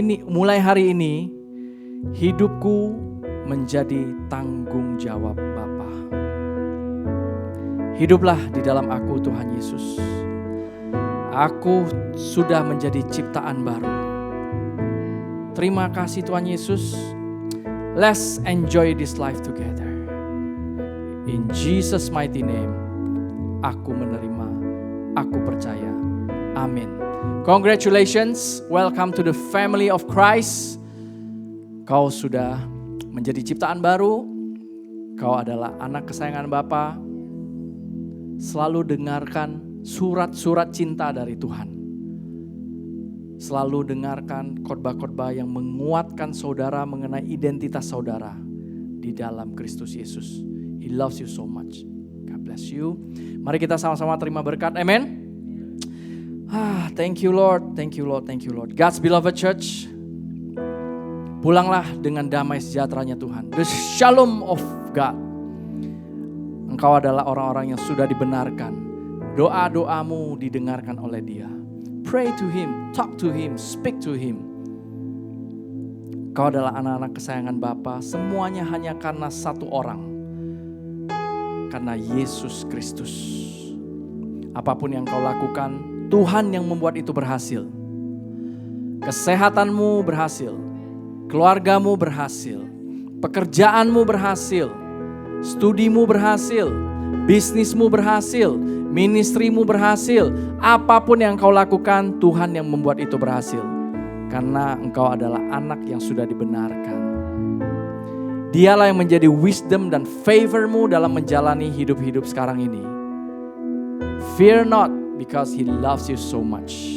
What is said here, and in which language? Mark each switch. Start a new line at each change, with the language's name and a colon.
Indonesian: Mulai hari ini, hidupku menjadi tanggung jawab Bapa. Hiduplah di dalam aku Tuhan Yesus. Aku sudah menjadi ciptaan baru. Terima kasih Tuhan Yesus.
English: Let's enjoy this life together. In Jesus mighty name,
Indonesian: aku menerima, aku percaya. Amin.
English: Congratulations, welcome to the family of Christ.
Indonesian: Kau sudah menjadi ciptaan baru. Kau adalah anak kesayangan Bapa. Selalu dengarkan surat-surat cinta dari Tuhan. Selalu dengarkan khotbah-khotbah yang menguatkan saudara mengenai identitas saudara di dalam Kristus Yesus.
English: He loves you so much. God bless you.
Indonesian: Mari kita sama-sama terima berkat.
English: Amen. Thank you Lord, thank you Lord, thank you Lord. God's beloved church,
Indonesian: pulanglah dengan damai sejahteranya Tuhan.
English: The shalom of God.
Indonesian: Engkau adalah orang-orang yang sudah dibenarkan. Doa-doamu didengarkan oleh Dia.
English: Pray to Him, talk to Him, speak to Him.
Indonesian: Kau adalah anak-anak kesayangan Bapa. Semuanya hanya karena satu orang. Karena Yesus Kristus. Apapun yang kau lakukan, Tuhan yang membuat itu berhasil. Kesehatanmu berhasil. Keluargamu berhasil. Pekerjaanmu berhasil. Studimu berhasil. Bisnismu berhasil. Ministrimu berhasil. Apapun yang kau lakukan, Tuhan yang membuat itu berhasil. Karena engkau adalah anak yang sudah dibenarkan. Dialah yang menjadi wisdom dan favormu dalam menjalani hidup-hidup sekarang ini.
English: Fear not, because He loves you so much.